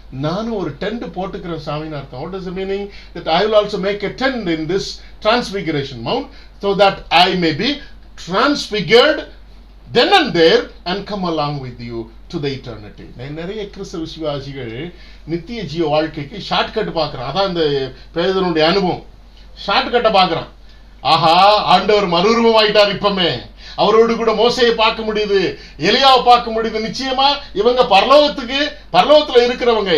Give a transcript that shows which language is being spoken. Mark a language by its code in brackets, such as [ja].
[ta] நானும் ஒரு டென்ட் போட்டுக்கிறேன் சாமின்னு அர்த்தம். [en] What is the meaning? That I will also make a tent in this transfiguration mount so that I may be transfigured then and there and come along with you to the eternity. [ta] நிறைய கிறிஸ்தவ விசுவாசிகள் நித்திய ஜீவ வாழ்க்கைக்கு shortcut பார்க்கறான். அதான் இந்த பேதுருடைய அனுபவம். ஷார்ட்கட்டை பார்க்கறான். ஆஹா, ஆண்டவர் மறுரூபம் ஆயிட்டார். இப்பமே அவரோடு கூட மோசையை பார்க்க முடியுது, எலியாவை பார்க்க முடியுது. நிச்சயமா இவங்க பரலோகத்துல இருக்கிறவங்க.